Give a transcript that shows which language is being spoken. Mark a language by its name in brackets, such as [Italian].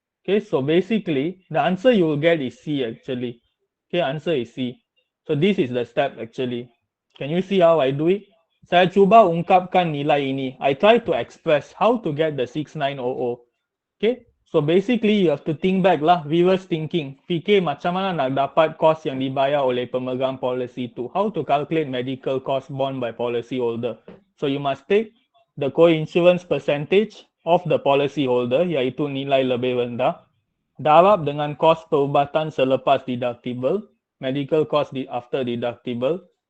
[English] Okay, so basically the answer you will get is C actually. Okay, answer is C. So this is the step actually. Can you see how I do it? [Malay] Saya cuba ungkapkan nilai ini. [English] I try to express how to get the 6900. Okay, so basically you have to think back lah, reverse thinking. [Malay] Fikir macam mana nak dapat kos yang dibayar oleh pemegang polisi tu. [English] How to calculate medical cost borne by policy holder. So you must take the co-insurance percentage of the policy holder, [Malay] iaitu nilai lebih rendah, darab dengan kos perubatan selepas deductible, [English] medical cost after deductible.